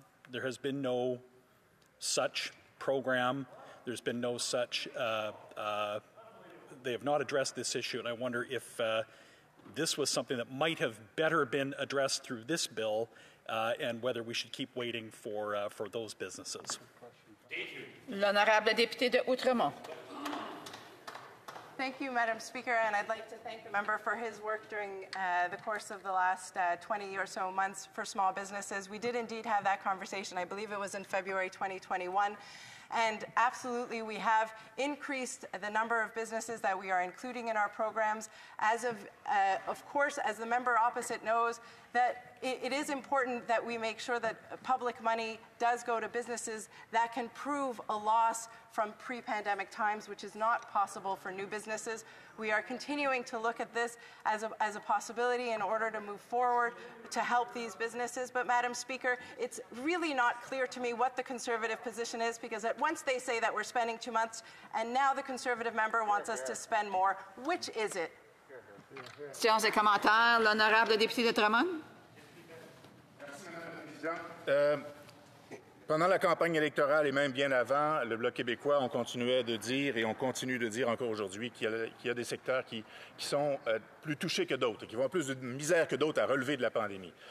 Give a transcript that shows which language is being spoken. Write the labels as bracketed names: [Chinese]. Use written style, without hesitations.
[English] There has been no such program. There's been no such, they have not addressed this issue, and I wonder if this was something that might have better been addressed through this bill, and whether we should keep waiting for those businesses. [French] L'honorable député de Outremont. [English] Thank you, Madam Speaker, and I'd like to thank the member for his work during the course of the last 20 or so months for small businesses. We did indeed have that conversation. I believe it was in February 2021. And absolutely, we have increased the number of businesses that we are including in our programs. Of course, as the member opposite knows, that it is important that we make sure that public money does go to businesses that can prove a loss from pre-pandemic times, which is not possible for new businesses. We are continuing to look at this as a possibility in order to move forward to help these businesses. But, Madam Speaker, it's really not clear to me what the Conservative position is, because at once they say that we're spending too much, and now the Conservative member wants us to spend more. Which is it? [French] Questions et commentaires. L'honorable député de Drummond. Merci, Madame la Présidente. Pendant la campagne électorale et même bien avant, le Bloc québécois, on continuait de dire et on continue de dire encore aujourd'hui qu'il y a des secteurs qui sont plus touchés que d'autres, qui vont plus de misère que d'autres à relever de la pandémie.